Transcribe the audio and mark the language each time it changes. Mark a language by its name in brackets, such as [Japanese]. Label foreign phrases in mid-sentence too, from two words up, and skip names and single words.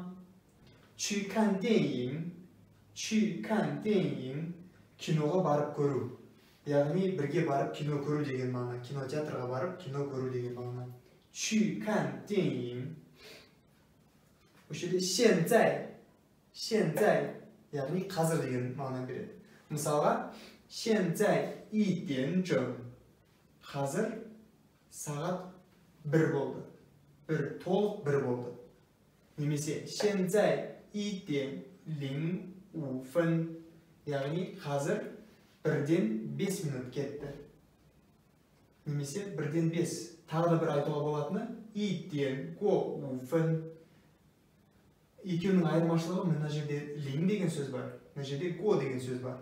[Chinese] 去看电影. [Kazakh] Киноға барып көру. Яғни бірге барып кино көру деген мағына. Кинотеатрға барып кино көру деген мағына. [Chinese] 去看电影. [Kazakh] Осы жерде 现在, яғни қазір деген мағына береді. Мысалға, [Chinese] 现在1点整. [Kazakh] Қазір сағат 1 болды. Толық 1 болды. Немесе [Chinese] 现在1点05分. [Kazakh] Яғни қазір 1-ден 5 минут кетті. Немесе 1-ден 5. Тағы да бір айтуға болатыны [Chinese] 1 点05分. [Kazakh] Екеуінің айырмашылығы мына жерде линь деген сөз бар, мына жерде го деген сөз бар.